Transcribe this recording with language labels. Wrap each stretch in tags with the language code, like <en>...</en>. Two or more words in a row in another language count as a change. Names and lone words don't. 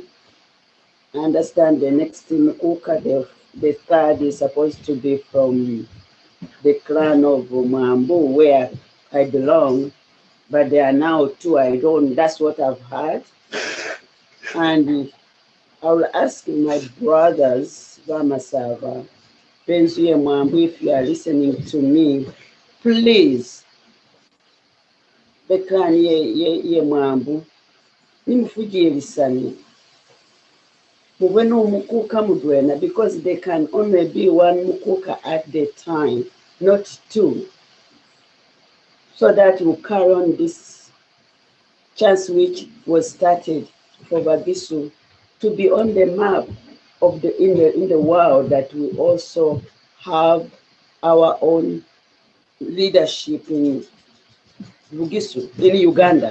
<en>I understand the next Umukuuka, the third is supposed to be from the clan of Mambu, where I belong, but there are now two. That's what I've heard. And I will ask my brothers, Vamasava, Benzuye Mambu, if you are listening to me, please, the clan ye Mambu, nimfujirisani.</en> <myx>Mube no Umukuuka mudwena,</myx> <en>because there can only be one Umukuuka at the time, not two. So that will carry on this chance which was started for Bagisu to be on the map of in the world, that we also have our own leadership in Bugisu in Uganda.</en>